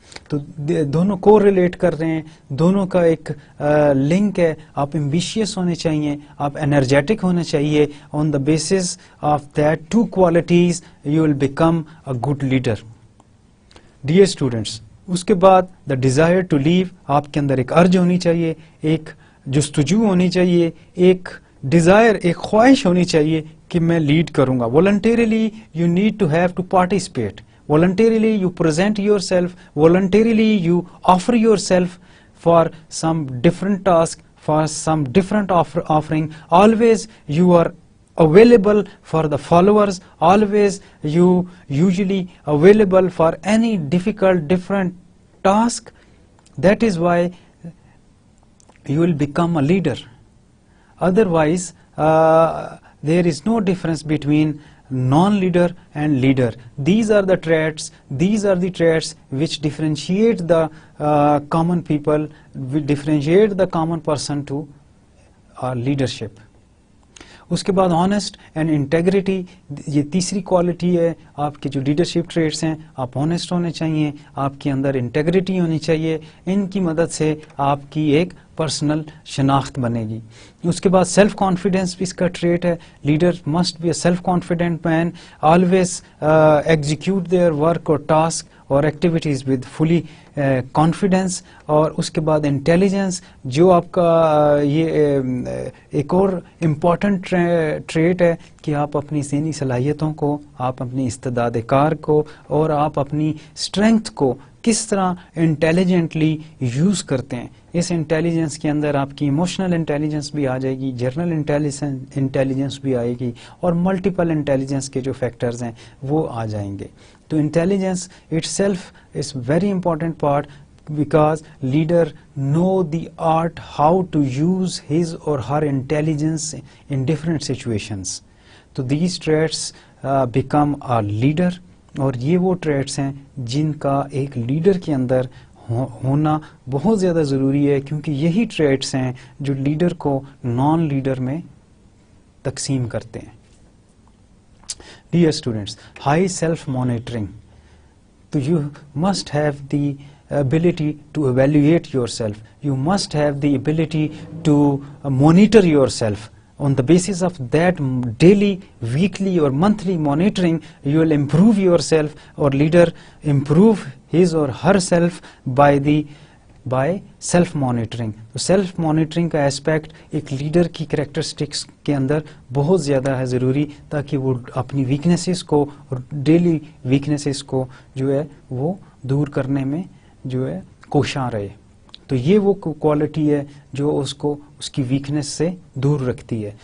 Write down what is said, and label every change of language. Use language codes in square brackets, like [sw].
[ur] تو دونوں کو ریلیٹ کر رہے ہیں, دونوں کا ایک لنک ہے. آپ ایمبیشیس ہونے چاہیے, آپ انرجیٹک ہونے چاہیے. [en] On the basis of that two qualities you will become a good leader. [ur] Dear students, اس کے بعد [en] the desire to live, [ur] آپ کے اندر ایک ارج ہونی چاہیے, ایک جستجو ہونی چاہیے, ایک ڈیزائر, ایک خواہش ہونی چاہیے کہ میں لیڈ کروں گا. [en] Voluntarily you need to have to participate. Voluntarily you present yourself, voluntarily you offer yourself for some different task, for some different offering. Always you are available for the followers, always you usually available for any difficult different task. That is why you will become a leader. Otherwise there is no difference between non-leader and leader. These are the traits which differentiate the common people, which differentiate the common person to leadership. [ur] اس کے بعد honest and integrity, یہ تیسری quality ہے آپ کے جو leadership traits ہیں. آپ آنیسٹ ہونے چاہیے, آپ کے اندر انٹیگریٹی ہونی چاہیے. ان کی مدد سے آپ کی ایک پرسنل شناخت بنے گی. اس کے بعد سیلف کانفیڈینس بھی اس کا ٹریٹ ہے. [en] Leader must be a self confident man, always execute their work اور task اور activities with fully confidence. [ur] اور اس کے بعد انٹیلیجنس, جو آپ کا یہ ایک اور امپورٹنٹ ٹریٹ ہے کہ آپ اپنی ذہنی صلاحیتوں کو, آپ اپنی استعداد کار کو اور آپ اپنی اسٹرینگتھ کو کس طرح انٹیلیجنٹلی یوز کرتے ہیں. اس انٹیلیجنس کے اندر آپ کی ایموشنل انٹیلیجنس بھی آ جائے گی, جرنل انٹیلیجنس بھی آئے گی, اور ملٹیپل انٹیلیجنس کے جو فیکٹرز ہیں وہ آ جائیں گے. [en] تو intelligence itself is very important part, because leader know the art how to use his or her intelligence in different situations. [ur] تو [en] these traits become a leader, [ur] اور یہ وہ ٹریٹس ہیں جن کا ایک لیڈر کے اندر ہونا بہت زیادہ ضروری ہے, کیونکہ یہی ٹریٹس ہیں جو لیڈر کو نان لیڈر میں تقسیم کرتے ہیں. [en] Dear students, high self-monitoring. So you must have the ability to evaluate yourself. You must have the ability to monitor yourself. On the basis of that daily, weekly or monthly monitoring, you will improve yourself, or leader improve his or herself by self monitoring. [ur] تو self monitoring کا aspect ایک leader کی characteristics کے اندر بہت زیادہ ہے ضروری, تاکہ وہ اپنی ویکنیسز کو, ڈیلی ویکنیسز کو جو ہے وہ دور کرنے میں جو ہے کوشاں رہے. تو یہ وہ کوالٹی ہے جو اس کو اس کی ویکنیس سے دور رکھتی ہے.